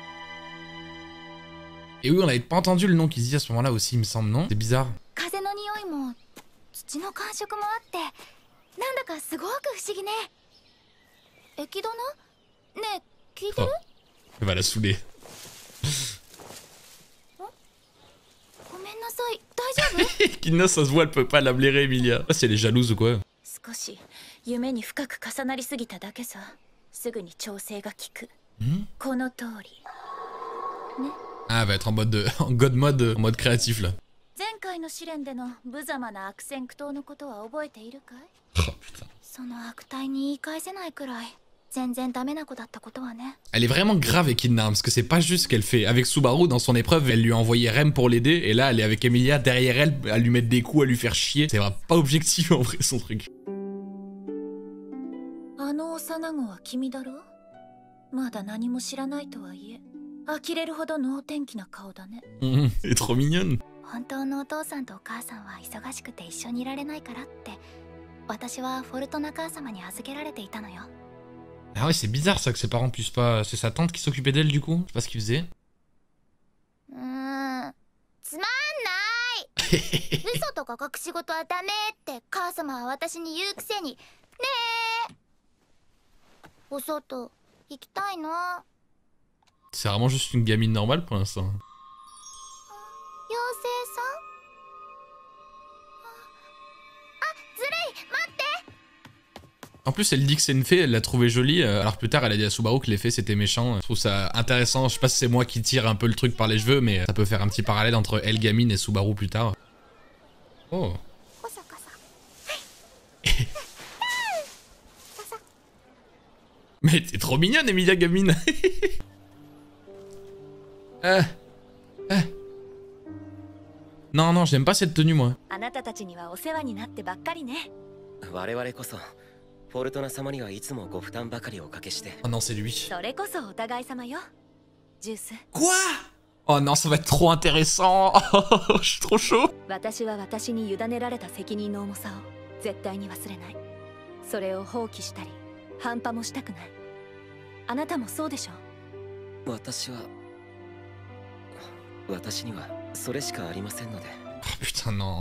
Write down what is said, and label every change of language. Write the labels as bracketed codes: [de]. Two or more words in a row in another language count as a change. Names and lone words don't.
[fr] Et oui, on avait pas entendu le nom qu'il dit à ce moment-là aussi, il me semble, non? C'est bizarre. [ja] 感触もあってなんだかすごく不思議ね。駅殿ねえ聞いてる？ [fr] Elle va la saouler. [ja] ごめんなさい、大丈夫？ [fr] Kina, ça se voit, elle peut pas la blairer, Emilia. Ah, si elle est jalouse ou quoi? [ja] 少し夢に深く重なりすぎただけさ。すぐに調整が効く。この通り。ね。 [fr] Ah, elle va être en mode en [en] god mode, [fr] en mode créatif là. [ja] 前回の試練での無様な悪戦苦闘のことは覚えているかい？ [fr] Oh putain. [ja] その悪態に言い返せないくらい全然ダメな子だったことはね。 [fr] Elle est vraiment grave avec Kina, parce que c'est pas juste ce qu'elle fait. Avec Subaru, dans son épreuve, elle lui a envoyé Rem pour l'aider, et là, elle est avec Emilia derrière elle, à lui mettre des coups, à lui faire chier. C'est vraiment pas objectif en vrai, son truc. [ja] あの幼子は君だろ？まだ何も知らないとはいえ、呆れるほど能天気な顔だね。 [fr] Elle est trop mignonne. [ja] 本当のお父さんとお母さんは忙しくて一緒にいられないからって、私はフォルトナ母様に預けられていたのよ。 [fr] Ah ouais, c'est bizarre ça que ses parents puissent pas... C'est sa tante qui s'occupait d'elle du coup? Je sais pas ce qu'il faisait. [ja] つまんない嘘とか隠し事はダメって母様は私に言うくせに。ねえお外行きたいの？ [fr] C'est vraiment juste une gamine normale pour l'instant. [ja] 妖精さん？あ、ずるい、待って。 [fr] En plus, elle dit que c'est une fée, elle l'a trouvée jolie, alors plus tard, elle a dit à Subaru que les fées c'était méchant. Je trouve ça intéressant, je sais pas si c'est moi qui tire un peu le truc par les cheveux, mais ça peut faire un petit parallèle entre elle gamine et Subaru plus tard. Oh. Mais t'es trop mignonne, Emilia gamine. Non, non, j'aime pas cette tenue, moi. [ja] あなたたちにはお世話になってばっかりね。我々こそフォルトナ様にはいつもご負担ばかりおかけして。 [fr] Oh non, c'est lui. [ja] それこそお互い様よ。ジュース。 [fr] Quoi? Oh non, ça va être trop intéressant. Je suis trop chaud. [ja] 私は私に委ねられた責任の重さを絶対に忘れない。それを放棄したり半端もしたくない。あなたもそうでしょ？私にはそれしかありませんので。 [fr] Oh putain non.